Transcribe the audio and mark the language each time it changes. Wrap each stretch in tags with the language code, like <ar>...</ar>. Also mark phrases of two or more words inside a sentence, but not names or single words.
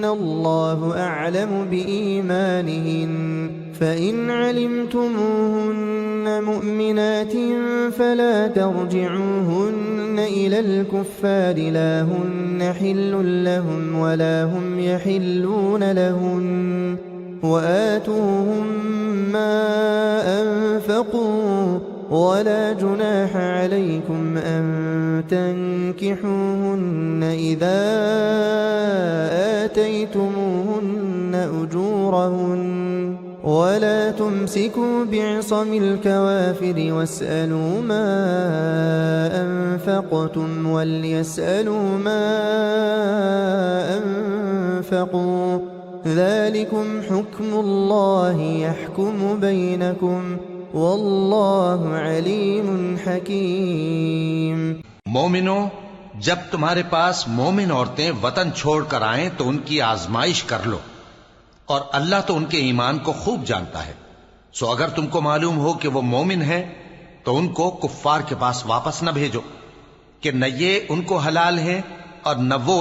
<ar>الله أعلم بإيمانهن فإن علمتموهن مؤمنات فلا ترجعوهن إلى الكفار لا هن حل لهم ولا هم يحلون لهن وآتوهم ما أنفقوا ولا جناح عليكم أن تنكحوهن إذا آتيتموهن أجورهن ولا تمسكوا بعصم الكوافر واسألوا ما أنفقتم وليسألوا ما أنفقوا ذلكم حكم الله يحكم بينكم والله عليم حكيم.</ar> <ur>مومنو، جب تمہارے پاس مومن عورتیں وطن چھوڑ کر آئیں تو ان کی آزمائش کر لو، اور اللہ تو ان کے ایمان کو خوب جانتا ہے. سو اگر تم کو معلوم ہو کہ وہ مومن ہے تو ان کو کفار کے پاس واپس نہ بھیجو کہ نہ یہ ان کو حلال ہیں اور نہ وہ</ur>